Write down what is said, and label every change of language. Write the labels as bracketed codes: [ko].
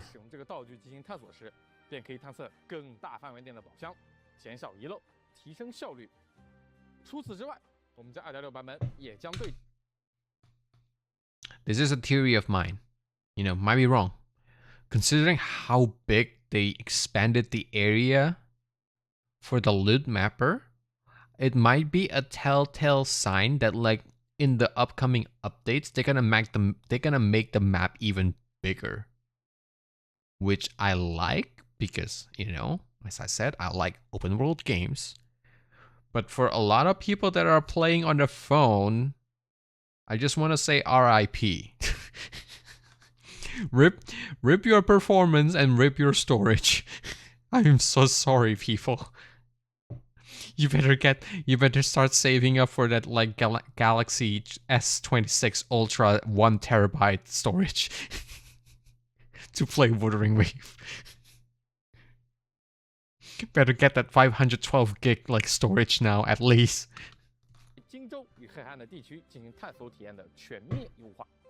[zh] 使用这个道具进行探索时，便可以探测更大范围内的宝箱，减少遗漏，提升效率。除此之外，我们在2.6版本也将对 [en] This is a theory of mine. You know, might be wrong. Considering how big they expanded the area for the loot mapper, it might be a telltale sign that like in the upcoming updates they're gonna make the map even bigger. Which I like because, you know, as I said, I like open world games. But for a lot of people that are playing on the phone, I just want to say RIP. Rip your performance and rip your storage. I am so sorry, people. You better start saving up for that like Galaxy S26 Ultra 1 terabyte storage to play Wuthering Wave. Better get that 512 gig like storage now at least. [zh] 荆州与黑海岸的地区进行探索体验的全面优化。